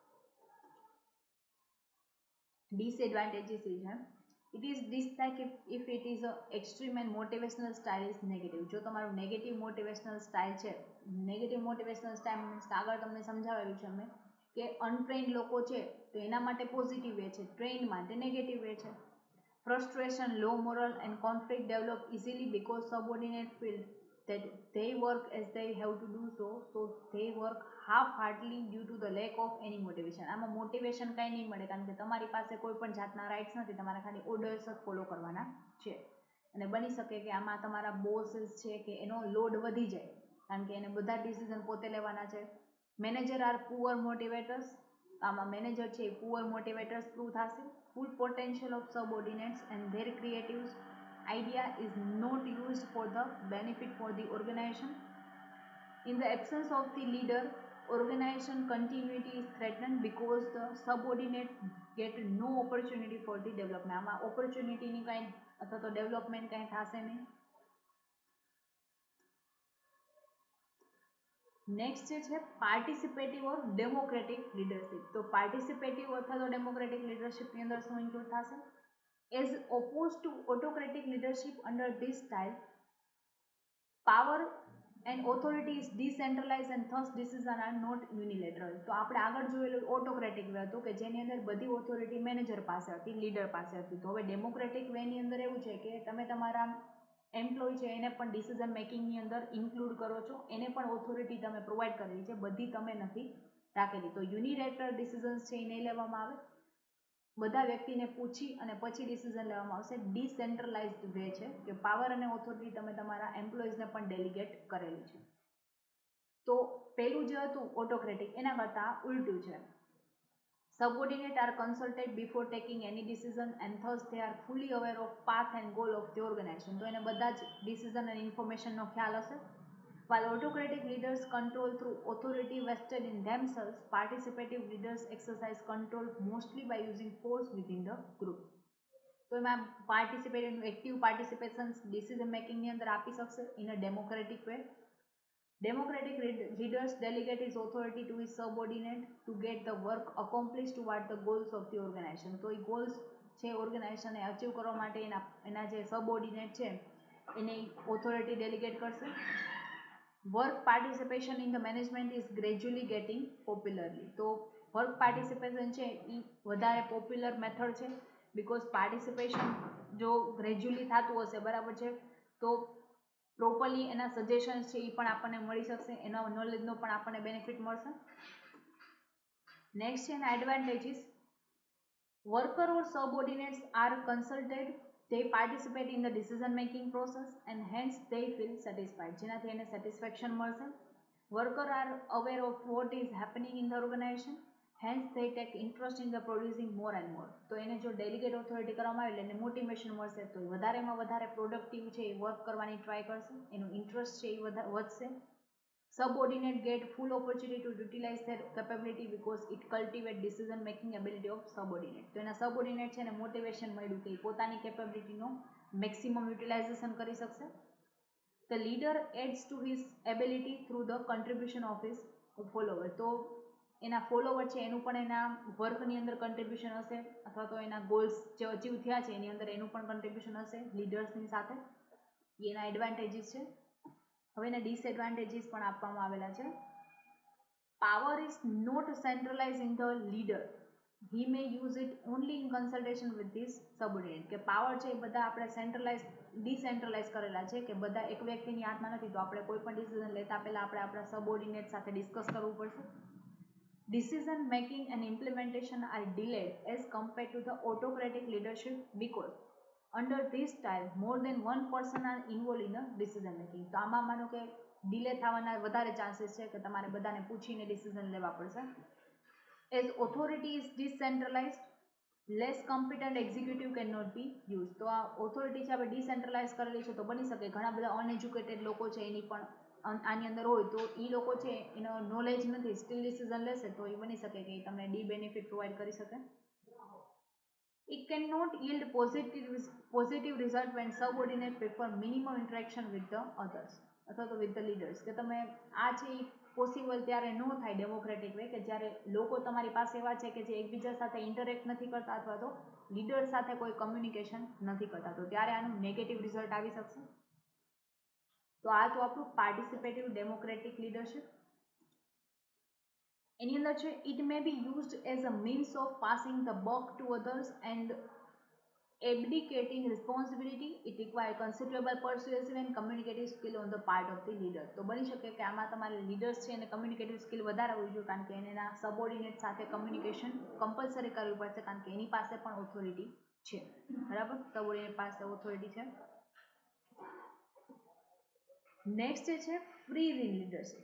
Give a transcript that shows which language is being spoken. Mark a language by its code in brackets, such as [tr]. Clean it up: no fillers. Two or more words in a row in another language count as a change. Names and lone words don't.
[en] ડિસએડવાન્ટેજીસ [gu] એ છે, [en] it is dislike if it is a extreme and motivational style is negative. [gu] જો તમારું [en] negative motivational style [gu] છે, [en] negative motivational style means [gu] આગળ તમને સમજાવેલું છે અમે કે અનટ્રેન્ડ લોકો છે તો એના માટે [en] positive way [gu] છે, ટ્રેન્ડ માટે [en] negative way [gu] છે. [en] Frustration, low moral and conflict develop easily because subordinates feel that they work as they have to do so they work half-heartedly due to the lack of any motivation. [gu] આમાં મોટિવેશન કાંઈ નહીં મળે, કારણ કે તમારી પાસે કોઈ પણ જાતના રાઇટ્સ નથી, તમારે ખાલી ઓર્ડર્સ જ ફોલો કરવાના છે. અને બની શકે કે આમાં તમારા બોસીસ છે કે એનો લોડ વધી જાય, કારણ કે એને બધા ડિસિઝન પોતે લેવાના છે. [en] manager are poor motivators, [gu] આમાં મેનેજર છે એ [en] poor motivators through [gu] થશે. [en] full potential of subordinates and their creative idea is not used for the benefit for the organization. In the absence of the leader, organization continuity is threatened because the subordinate get no opportunity for the development. [gu] આમાં ઓપોર્ચ્યુનિટીની કાંઈ અથવા તો ડેવલપમેન્ટ કાંઈ થશે નહીં. [en] નેક્સ્ટ [gu] જે છે [en] participative or democratic leadership. [gu] તો પાર્ટિસિપેટિવ અથવા તો [en] democratic leadership [gu] અંદર શું ઇન્ક્લુડ થશે? [en] As opposed to autocratic leadership, under this style, power and authority is decentralized and thus decisions are not unilateral. [gu] તો આપણે આગળ જોયેલું [en] autocratic way [gu] હતું કે જેની અંદર બધી ઓથોરિટી મેનેજર પાસે હતી, લીડર પાસે હતી. તો હવે [en] democratic way [gu] અંદર એવું છે કે તમે તમારા એમ્પ્લોય છે એને પણ [en] decision making [gu] અંદર ઇન્ક્લુડ કરો છો, એને પણ ઓથોરિટી તમે પ્રોવાઈડ કરેલી છે, બધી તમે નથી રાખેલી. તો [en] unilateral decisions [gu] છે એ નહીં લેવામાં આવે, બધા વ્યક્તિને પૂછી અને પછી ડિસિઝન લેવામાં આવશે. [en] decentralized way [gu] છે કે પાવર અને ઓથોરિટી તમે તમારા એમ્પ્લોઈઝને પણ ડેલિગેટ કરેલી છે. તો પેલું જે હતું ઓટોક્રેટિક એના કરતાં ઉલટું છે. [en] Subordinate are consulted before taking any decision and thus they are fully aware of path and goal of the organization. [gu] તો એને બધા જ ડિસિઝન અને ઇન્ફોર્મેશનનો ખ્યાલ હશે. [en] While autocratic leaders control through authority vested in themselves, participative leaders exercise control mostly by using force within the group. [gu] તો એમાં [en] participative active participation decision making [gu] અંદર આપી શકશે [en] in a democratic way. Democratic leaders delegate his authority to his subordinate to get the work accomplished toward the goals of the organization. [gu] તો એ goals છે [en] organization achieve [gu] કરવા માટે એના જે સબઓર્ડિનેટ છે એને [en] authority delegate [gu] કરશે. [en] work participation in the management is gradually getting popularly. [gu] તો [en] work participation [gu] છે એ વધારે [en] popular method [gu] છે [en] because participation [gu] જો ગ્રેજ્યુઅલી થતું હશે બરાબર છે તો પ્રોપરલી એના સજેશન્સ છે એ પણ આપણને મળી શકશે, એના નોલેજનો પણ આપણને બેનિફિટ મળશે. [en] નેક્સ્ટ [gu] છે એના [en] advantages. worker or subordinates are consulted, they participate in the decision making process and hence they feel satisfied, [gu] જેનાથી એને સેટિસ્ફેક્શન મળશે. [en] Worker are aware of what is happening in the organization, hence they take interest in the producing more and more. [gu] તો એને જો [en] delegate authority [gu] કરવામાં આવે એટલે એને મોટિવેશન મળશે તો વધારેમાં વધારે પ્રોડક્ટિવ છે એ વર્ક કરવાની ટ્રાય કરશે, એનું ઇન્ટરેસ્ટ છે એ વધશે. [en] Subordinate get full opportunity to utilize their capability because it cultivate decision making ability of subordinate. [gu] તો એના સબઓર્ડિનેટ છે એને મોટિવેશન મળ્યું કે પોતાની કેપેબિલિટીનો [en] maximum utilization [gu] કરી શકશે. [en] The leader adds to his ability through the contribution of his follower. [gu] તો એના ફોલોવર છે એનું પણ એના વર્કની અંદર કન્ટ્રીબ્યુશન હશે અથવા તો એના ગોલ્સ જે અચીવ થયા છે એની અંદર એનું પણ કન્ટ્રીબ્યુશન હશે લીડર્સની સાથે. એના એડવાન્ટેજીસ છે. હવે એના ડિસએડવાન્ટેજીસ પણ આપવામાં આવેલા છે. [en] power is not centralize in the leader, he may use it only in consultation with his subordinate. [gu] કે પાવર છે એ બધા આપણે ડિસેન્ટ્રલાઇઝ કરેલા છે કે બધા એક વ્યક્તિની હાથમાં નથી, તો આપણે કોઈ પણ ડિસિઝન લેતા પહેલા આપણે આપણા સબઓર્ડિનેટ સાથે ડિસ્કસ કરવું પડશે. [en] Decision making and implementation are delayed as compared to the autocratic leadership because under this style more than one person are involved in the decision making. [gu] તો આમાં માનો કે ડિલે થવાના વધારે ચાન્સીસ છે કે તમારે બધાને પૂછીને ડિસિઝન લેવા પડશે. [en] As authority is decentralized, less competent executive cannot be used. [gu] તો આ ઓથોરિટી છે આપણે ડિસેન્ટ્રલાઇઝ કરેલી છે તો બની શકે ઘણા બધા અનએજ્યુકેટેડ લોકો છે એની પણ આની અંદર હોય તો એ લોકો છે એનો નોલેજ નથી, સ્ટીલ ડિસિઝન લેશે તો એ બની શકે કે તમને [en] de benefit provide [gu] કરી શકે. [en] It cannot yield positive result when subordinate prefer minimum interaction with the others [gu] અથવા તો [en] with the leaders. [gu] કે તમે આ છે એ પોસિબલ ત્યારે ન થાય ડેમોક્રેટિક વે કે જ્યારે લોકો તમારી પાસે એવા છે કે જે એકબીજા સાથે ઇન્ટરેક્ટ નથી કરતા અથવા તો લીડર સાથે કોઈ કમ્યુનિકેશન નથી કરતા, તો ત્યારે આનું [en] negative result [gu] આવી શકશે. તો આ તો આપણું [en] participative democratic leadership. [gu] એની અંદર છે [en] it may be used as a means of passing the buck to others and abdicating responsibility. It require considerable persuasive and communicative skill on the part of the leader. [gu] તો બની શકે કે આમાં તમારે લીડર્સ છે એને [en] communicative skill [gu] વધારે હોવી જોઈએ કારણ કે એના સબઓર્ડિનેટ સાથે કમ્યુનિકેશન કમ્પલસરી કરવી પડશે કારણ કે એની પાસે પણ ઓથોરિટી છે, બરાબર, સબઓર્ડિનેટ પાસે ઓથોરિટી છે. [en] નેક્સ્ટ છે free rein leadership.